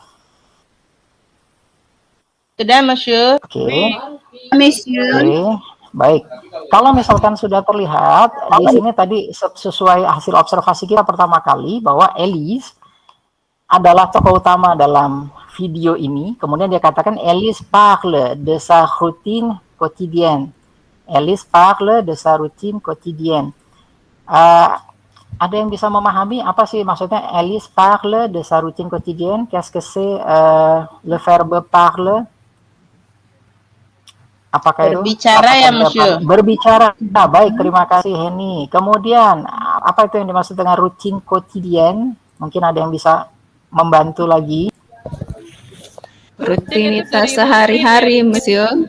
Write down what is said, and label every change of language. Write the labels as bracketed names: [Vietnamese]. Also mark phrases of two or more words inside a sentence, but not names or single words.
[Indonesian] Sudah, Monsieur. Oke. Monsieur. Oke, baik. Kalau misalkan sudah terlihat, di sini tadi sesuai hasil observasi kita pertama kali bahwa Elise adalah tokoh utama dalam video ini. Kemudian dia katakan [French] Elise parle de sa routine quotidienne. Elise parle de sa routine quotidienne. [Indonesian] Ada yang bisa memahami apa sih maksudnya [French] Elise parle de sa routine quotidienne? Qu'est-ce que c'est le verbe parle? [Indonesian] Apakah Berbicara itu? ya, Monsieur. Berbicara. Nah, baik, terima kasih Henny. Kemudian, apa itu yang dimaksud dengan [French] routine quotidienne? [Indonesian] Mungkin ada yang bisa membantu lagi. Rutinitas sehari-hari, Monsieur.